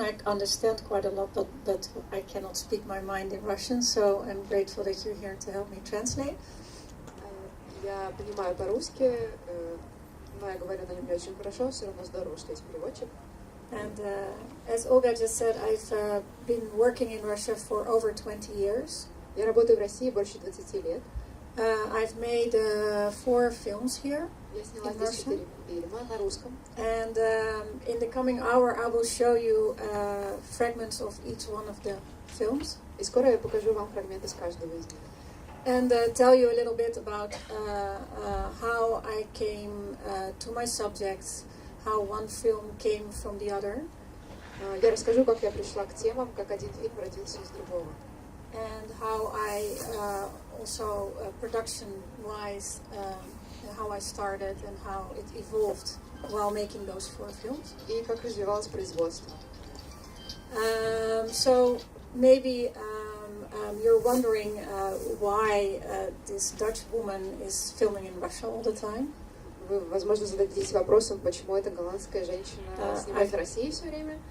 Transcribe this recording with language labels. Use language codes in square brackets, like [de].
[en] I understand quite a lot, but I cannot speak my mind in Russian, so I'm grateful that you're here to help me translate. [ru] Я понимаю по-русски, но я говорю на нем не очень хорошо, все равно здорово, что есть переводчик. [en] And as Olga just said, I've been working in Russia for over 20 years. [ru] Я работаю в России больше 20 лет. [en] I've made 4 films here. [ru] Я сняла здесь 4 фильма на русском. [en] And in the coming hour, I will show you fragments of each one of the films. [ru] И скоро я покажу вам фрагмент из каждого из них. [en] And tell you a little bit about how I came to my subjects, how one film came from the other. [ru] Я расскажу, как я пришла к темам, как один фильм родился из другого. [en] And how I also production-wise, how I started and how it evolved while making those 4 films. [ru] И как развивалось производство. [en] So maybe you're wondering why this Dutch woman is filming in Russia all the time. [ru] Вы, возможно, зададитесь вопросом, почему эта голландская женщина снимает в России все время.